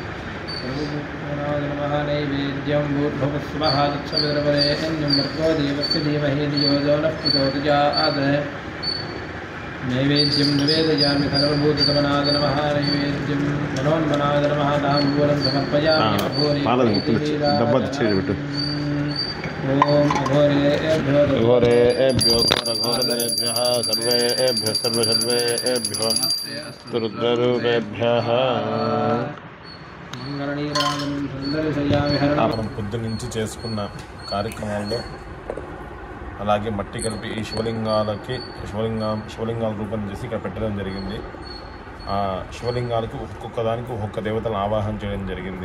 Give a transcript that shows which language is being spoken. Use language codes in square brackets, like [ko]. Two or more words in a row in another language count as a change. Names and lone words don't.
[sa] नमः नैवेद्यं भूर्भुवस्वः तत्सवितुर्वरेण्यं भर्गो देवस्य धीमहि धियो यो नः प्रचोदयात् नैवेद्यं निवेदयामि सर्वभूततमनाय नमः नैवेद्यं मनोन्मनाय नमः ताम्बूलं समर्पयामि घोरेभ्यो घोरघोरतरेभ्यः सर्वेभ्यः सर्वेभ्यो रुद्ररूपेभ्यः [te] మనం పొద్దునుంచి చేసుకున్న కార్యక్రమాల్లో అలాగే మట్టి కలిపి ఈ శివలింగాల రూపం చేసి ఇక్కడ పెట్టడం జరిగింది. ఆ శివలింగాలకు ఒక్కొక్క దానికి ఒక్కొక్క దేవతలను ఆవాహన చేయడం జరిగింది.